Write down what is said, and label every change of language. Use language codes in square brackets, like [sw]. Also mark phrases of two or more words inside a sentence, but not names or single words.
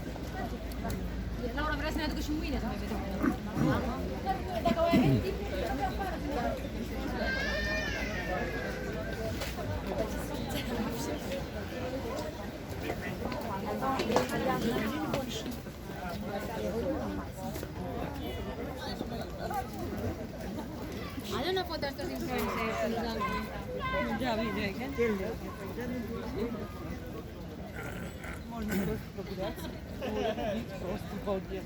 [ro] Laura vrea să ne aducă și mâine să mai vedem. Dacă mai avem timp, [es] Hazle una foto a estos influencers. Ya vine, ¿qué? [ru] Можно просто прогуляться, увидеть просто балдец.